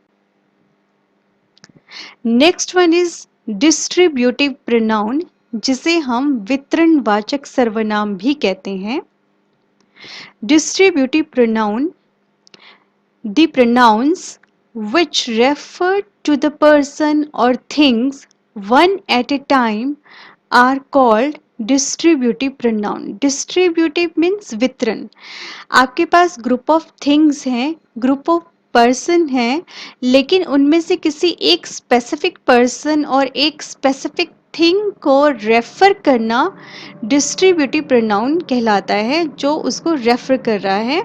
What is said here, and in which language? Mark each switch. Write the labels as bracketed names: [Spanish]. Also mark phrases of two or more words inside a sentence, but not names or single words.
[English] next one is distributive pronoun, [Hindi] जिसे हम वितरणवाचक सर्वनाम भी कहते हैं. [English] distributive pronoun, the pronouns which refer to the person or things one at a time are called distributive pronoun. Distributive means वितरण. [Hindi] आपके पास [English] group of things [Hindi] हैं, [English] group of person [Hindi] हैं, लेकिन उनमें से किसी एक [English] specific person [Hindi] और एक [English] specific thing [Hindi] को रेफर करना [English] distributive pronoun [Hindi] कहलाता है, जो उसको रेफर कर रहा है.